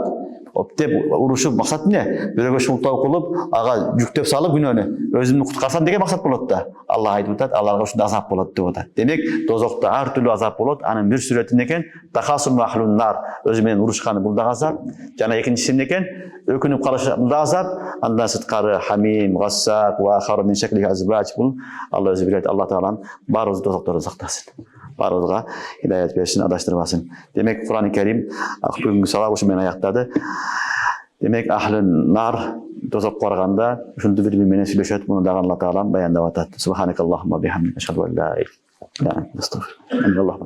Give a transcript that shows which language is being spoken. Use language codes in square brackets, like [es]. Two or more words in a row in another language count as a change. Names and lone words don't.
[ky] Оптеп урушуп максат эмне? Бирөөгө шылтоо кылып, ага жүктөп салып күнөөнү өзүмдү куткарсам деген максат болот да. Алла айтып атат, аларга ушундай азап болот деп атат. Демек, дозокто ар түрлүү азап болот. Анын бир сүрөтү экен [ar] تخاصم أهل النار, [ky] өзү менен урушканы бул да азап. Жана экинчиси экен өкүнүп калышы бул да азап. Андан сырткары [ar] حميم وغساق وآخر من شكله أزواج [ky] бул Алла өзү билет. Алла Таалам баарыбыз дозоктордон сактасын. Баарыбызга хидаят берсин, адаштырбасын. Демек, Кур'ан-ы Карим бүгүнкү сабак ушу менен аяктады. Демек, [ar] أهل النار [ky] дозокко барганда ушунтип бири менен сүйлөшөт. Муну дагы Алла Таалам баяндап атат. [ar] سبحانك اللهم وبحمدك أشهد أن لا إله إلا أنت أستغفرك وأتوب إليك.